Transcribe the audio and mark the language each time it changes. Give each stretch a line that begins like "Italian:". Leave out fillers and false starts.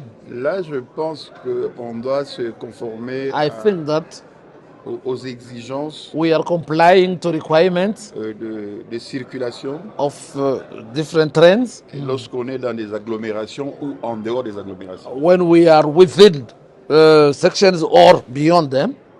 French: Là, je pense qu'on doit se conformer
English: I think that
French: aux exigences
English: we are complying to requirements
French: de circulation
English: of different trains
French: lorsqu'on est dans des agglomérations ou en dehors des agglomérations.
English: when we are within sections or beyond them.